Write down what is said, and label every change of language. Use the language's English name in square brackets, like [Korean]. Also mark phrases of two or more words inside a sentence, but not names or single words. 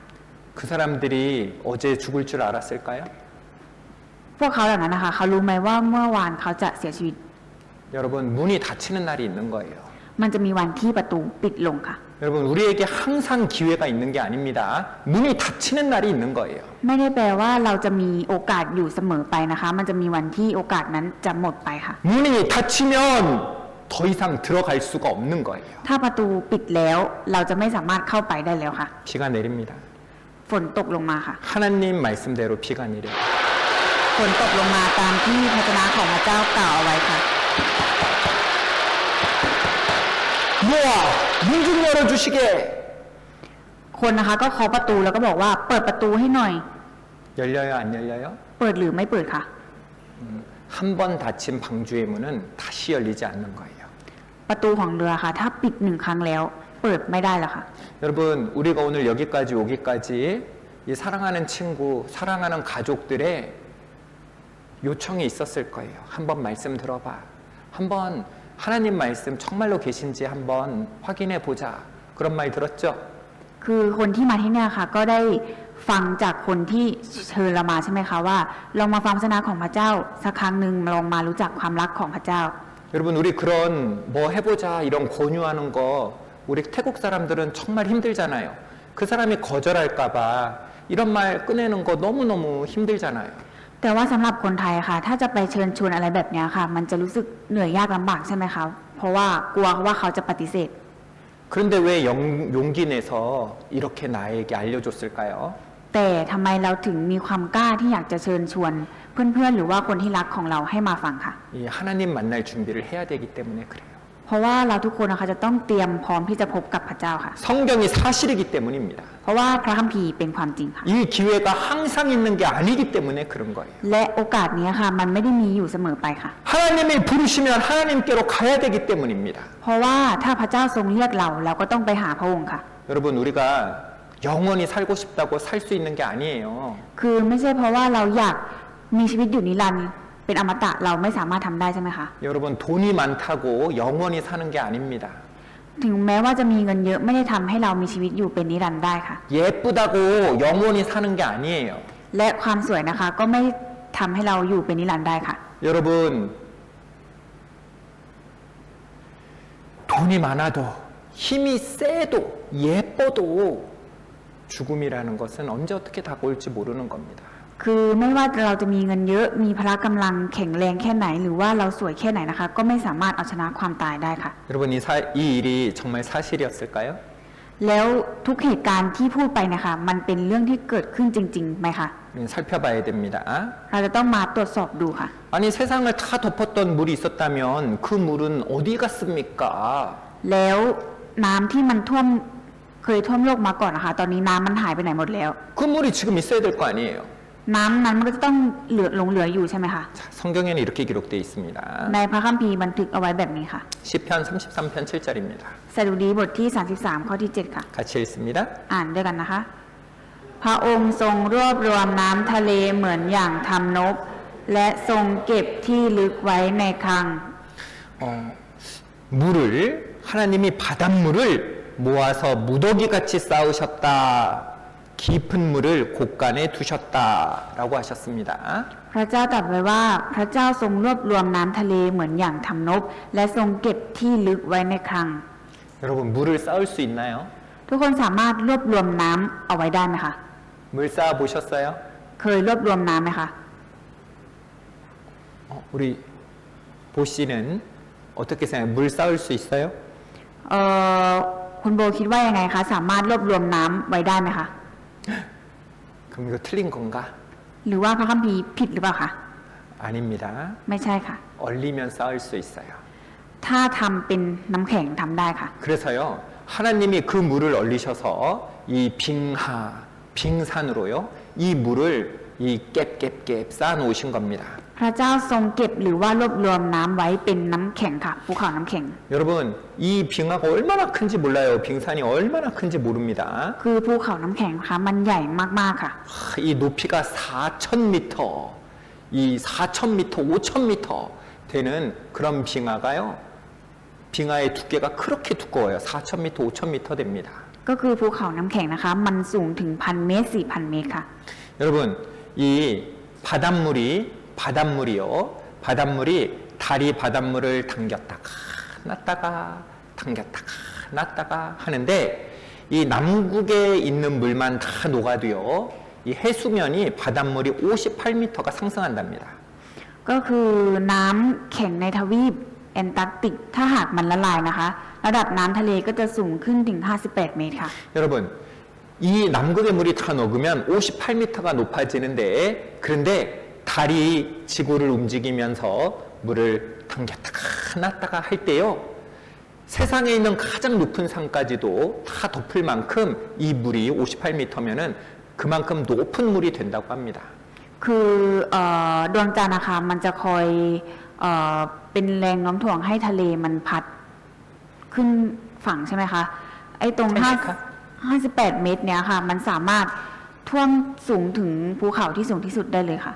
[Korean] 그 사람들이 어제 죽을 줄 알았을까요? [Thai] พวกเขาเหล่านั้นนะคะเขารู้ไหมว่าเมื่อวานเขาจะเสียชีวิต [Korean] 여러분 문이 닫히는 날이 있는 거예요. [Thai] มันจะมีวันที่ประตูปิดลงค่ะ [Korean] 여러분 우리에게 항상 기회가 있는 게 아닙니다. 문이 닫히는 날이 있는 거예요. [Thai] ไม่ได้แปลว่าเราจะมีโอกาสอยู่เสมอไปนะคะ มันจะมีวันที่โอกาสนั้นจะหมดไปค่ะ [Korean] 문이 닫히면 더 이상 들어갈 수가 없는 거예요. [Thai] ถ้าประตูปิดแล้วเราจะไม่สามารถเข้าไปได้แล้วค่ะ [Korean] 비가 내립니다. [Thai] ฝนตกลงมาค่ะ [Korean] 하나님 말씀대로 비가 내려요. [Thai] ฝนตกลงมาตามที่พระเจ้าของพระเจ้ากล่าวเอาไว้ค่ะ [Korean] 노아 문 좀 열어주시게. [Thai] คนนะคะก็เคาะประตูแล้วก็บอกว่าเปิดประตูให้หน่อย [Korean] 열려요 안 열려요? [Thai] เปิดหรือไม่เปิดค่ะ [Korean] 한 번 닫힌 방주의 문은 다시 열리지 않는 거예요. [Thai] ประตูของเรือค่ะ ถ้าปิด1 ครั้งแล้ว เปิดไม่ได้แล้วค่ะ [Korean] 여러분 우리가 오늘 여기까지 오기까지 이 사랑하는 친구, 사랑하는 가족들의 요청이 있었을 거예요. 한번 말씀 들어봐. 한번 하나님 말씀 정말로 계신지 한번 확인해 보자. 그런 말 들었죠? [Thai] คือคนที่มาที่เนี่ยค่ะ ก็ได้ฟังจากคนที่เชิญเรามาใช่ไหมคะว่าลองมาฟังพระวจนะของพระเจ้าสักครั้งหนึ่งลองมารู้จักความรักของพระเจ้า [Korean] 여러분 우리 그런 뭐 해보자 이런 권유하는 거 우리 태국 사람들은 정말 힘들잖아요. 그 사람이 거절할까봐 이런 말 꺼내는 거 너무너무 힘들잖아요. [Thai] แต่ว่าสำหรับคนไทยค่ะ ถ้าจะไปเชิญชวนอะไรแบบนี้ค่ะ มันจะรู้สึกเหนื่อยยากลำบากใช่ไหมคะเพราะว่ากลัวว่าเขาจะปฏิเสธ [Korean] 그런데 왜 용기 내서 이렇게 나에게 알려줬을까요? [Thai] แต่ทำไมเราถึงมีความกล้าที่อยากจะเชิญชวนเพื่อนๆหรือว่าคนที่รักของเราให้มาฟังค่ะ [Korean] 이 하나님 만날 준비를 해야 되기 때문에 그래요. [Thai] เเพราะว่าเราทุกคนนะคะจะต้องเตรียมพร้อมที่จะพบกับพระเจ้าค่ะ [Korean] 성경이 사실이기 때문입니다. [Thai] เพราะว่าพระคัมภีร์เป็นความจริงค่ะ [Korean] 이 기회가 항상 있는 게 아니기 때문에 그런 거예요. [Thai] และโอกาสนี้ค่ะมันไม่ได้มีอยู่เสมอไปค่ะ [Korean] 하나님이 부르시면 하나님께로 가야 되기 때문입니다. [Thai] เพราะว่าถ้าพระเจ้าทรงเรียกเราก็ต้องไปหาพระองค์ค่ะ [Korean] 여러분 우리가 영원히 살고 싶다고 살 수 있는 게 아니에요. [Thai] คือไม่ใช่เพราะว่าเราอยากมีชีวิตอยู่นิรันดร์เป็นอมตะเราไม่สามารถทำได้ใช่ไหมคะ [Korean] 여러분 돈이 많다고 영원히 사는 게 아닙니다. [Thai] ถึงแม้ว่าจะมีเงินเยอะไม่ได้ทำให้เรามีชีวิตอยู่เป็นนิรันดร์ได้ค่ะ [Korean] 예쁘다고 영원히 사는 게 아니에요. [Thai] และความสวยนะคะก็ไม่ทำให้เราอยู่เป็นนิรันดร์ได้ค่ะ [Korean] 여러분 돈이 많아도 힘이 세도 예뻐도 죽음이라는 것은 언제 어떻게 다가올지 모르는 겁니다. [Thai] คือไม่ว่าเราจะมีเงินเยอะมีพละกำลังแข็งแรงแค่ไหนหรือว่าเราสวยแค่ไหนนะคะ ก็ไม่สามารถเอาชนะความตายได้ค่ะ [Korean] 여러분 이 일이 정말 사실이었을까요? [Thai] แล้วทุกเหตุการณ์ที่พูดไปนะคะมันเป็นเรื่องที่เกิดขึ้นจริงๆไหมคะ [Korean] 우리는 살펴봐야 됩니다. [Thai] เราจะต้องมาตรวจสอบดูค่ะ [Korean] 아니 세상을 다 덮었던 물이 있었다면 그 물은 어디 갔습니까? [Thai] แล้วน้ำที่มันเคยท่วมโลกมาก่อนนะคะ ตอนนี้น้ำมันหายไปไหนหมดแล้ว [Korean] 그 물이 지금 있어야 될 거 아니에요. [Thai] น้ำนั้นมันก็จะต้องหลงเหลืออยู่ใช่ไหมคะ [Korean] 자, 성경에는 이렇게 기록되어 있습니다. [Thai] ในพระคัมภีร์บันทึกเอาไว้แบบนี้ค่ะ [Korean] 시편 33편 7절입니다. [Thai] สดุดีบทที่ 33 ข้อที่ 7 ค่ะ [Korean] 같이 읽습니다. [Thai] อ่านด้วยกันนะคะ พระองค์ทรงรวบรวมน้ำทะเลเหมือนอย่างทำนบ และทรงเก็บที่ลึกไว้ในคลัง [Korean] 물을 하나님이 바닷물을 모아서 무더기 같이 쌓으셨다. 깊은 물을 곳간에 두셨다라고 하셨습니다. [Thai] พระเจ้าตรัสไว้ว่าพระเจ้าทรงรวบรวมน้ำทะเลเหมือนอย่างทำนบ และทรงเก็บที่ลึกไว้ในคลัง [Korean] 여러분 물을 쌓을 수 있나요? [Thai] ทุกคนสามารถรวบรวมน้ำเอาไว้ได้ไหมคะ [Korean] 물 쌓아 보셨어요? [Thai] เคยรวบรวมน้ำไหมคะ [Korean] 우리 보 씨는 어떻게 생각해요? 물 쌓을 수 있어요? [Thai] คุณโบคิดว่ายังไงคะ สามารถรวบรวมน้ำไว้ได้ไหมคะ [Korean] 그럼 이거 틀린 건가? [Thai] หรือว่าพระคัมภีร์ผิดหรือเปล่าคะ [Korean] 아닙니다. [Thai] ไม่ใช่ค่ะ [Korean] 얼리면 쌓을 수 있어요. [Thai] ถ้าทำเป็นน้ำแข็งทำได้ค่ะ [Korean] 그래서요, 하나님이 그 물을 얼리셔서 이 빙산으로요, 이 물을 이 깹 쌓아 놓으신 겁니다. [Thai] พระเจ้าทรงเก็บหรือว่ารวบรวมน้ำไว้เป็นน้ำแข็งค่ะภูเขาน้ำแข็ง [Korean] 여러분, 이 빙하가 얼마나 큰지 몰라요. 빙산이 얼마나 큰지 모릅니다. [Thai] คือภูเขาน้ำแข็งค่ะมันใหญ่มากๆค่ะ [Korean] 이 높이가 4,000m, 이 4,000m, 5,000m 되는 그런 빙하가요. 빙하의 두께가 그렇게 두꺼워요. 4,000m, 5,000m 됩니다. [Thai] ก็คือภูเขาน้ำแข็งนะคะ มันสูงถึง 1,000 เมตร 4,000 เมตรค่ะ [Korean] 여러분, 이 바닷물이요. 바닷물이 다리 바닷물을 당겼다가 놨다가 당겼다가 놨다가 하는데 이 남극에 있는 물만 다 녹아도요. 이 해수면이 바닷물이 58m가 상승한답니다. [Thai] ก็คือน้ำแข็งในทวีปแอนตาร์กติกถ้าหากมันละลายนะคะ ระดับน้ำทะเลก็จะสูงขึ้นถึง 58 เมตรค่ะ [Korean] 여러분, 이 남극의 물이 다 녹으면 58m가 높아지는데 그런데 달이 지구를 움직이면서 물을 당겼다가 놨다가 할 때요. 세상에 있는 가장 높은 산까지도 다 덮을 만큼 이 물이 58m면은 그만큼 높은 물이 된다고 합니다. [Thai] คือดวงจันทร์นะคะมันจะคอยเป็นแรงโน้มถ่วงให้ทะเลมันพัดขึ้นฝั่งใช่ไหมคะไอ้ตรง 58 เมตรเนี้ยค่ะมันสามารถท่วมสูงถึงภูเขาที่สูงที่สุดได้เลยค่ะ